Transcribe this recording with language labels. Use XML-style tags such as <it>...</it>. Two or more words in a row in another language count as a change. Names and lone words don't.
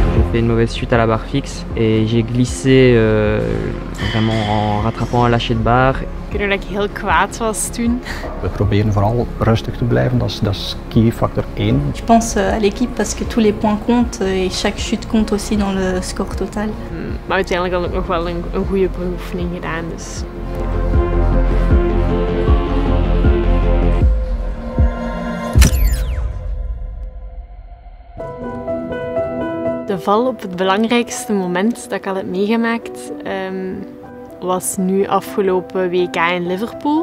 <fr>fait une mauvaise chute à la barre fixe et j'ai glissé vraiment en rattrapant un lâcher de barre.</fr> <nl>Ik weet nog dat ik heel kwaad was toen. We proberen vooral rustig te blijven, dat is</nl> <en>key factor</en> <nl>1.</nl> <fr>Je pense à l'équipe parce que tous les points comptent et chaque chute compte aussi dans le score total.</fr> <nl>Maar uiteindelijk had ik nog wel een goede beoefening gedaan. Dus. De val op het belangrijkste moment dat ik al heb meegemaakt was nu afgelopen WK in Liverpool.</nl>